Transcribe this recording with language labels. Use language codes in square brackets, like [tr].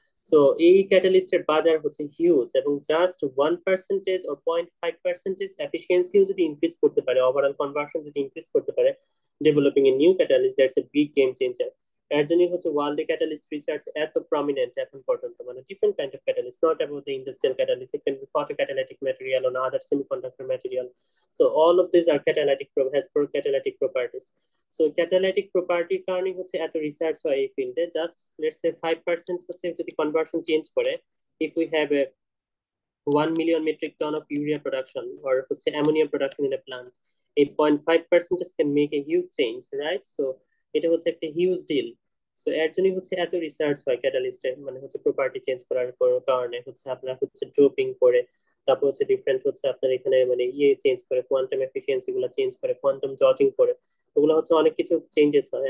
[bn] So এই ক্যাটালিস্টের বাজার হচ্ছে হিউজ, এবং জাস্ট 1% or 0.5% এফিসিয়েন্সিও যদি ইনক্রিজ করতে পারে, ওভারঅল কনভার্সন যদি ইনক্রিজ করতে পারে, developing a new catalyst, [en] That's a big game changer. [bn] এর জন্যই হচ্ছে ওয়ার্ল্ডে ক্যাটালিস্ট রিসার্চ এত প্রমিনেন্ট এখন পর্যন্ত। [en] মানে different kind of catalyst, not about the industrial catalyst, it can be photocatalytic material or other semiconductor material. So all of these are catalytic has catalytic properties. [bn] So catalytic প্রপার্টির কারণে হচ্ছে এত research হয় এই ফিল্ডে। [en] Just let's say 5% হচ্ছে যদি conversion change করে, if we have a 1 million metric ton of urea production or হচ্ছে ammonia production in a plant, এই 0.5% can make a huge change, right? [bn] So এটা হচ্ছে একটা হিউজ ডিল। সো এর জন্যই হচ্ছে এত রিসার্চ হয় ক্যাটালিস্টের, মানে হচ্ছে প্রপার্টি চেঞ্জ করার কারণে হচ্ছে আপনার হচ্ছে ড্রপিং করে, তারপর হচ্ছে ডিফারেন্ট হচ্ছে আপনার এখানে মানে ইয়ে চেঞ্জ করে, কোয়ান্টাম এফিসিয়েন্সি গুলো চেঞ্জ করে, কোয়ান্টাম জটিং করে, ওগুলো হচ্ছে অনেক কিছু চেঞ্জেস হয়।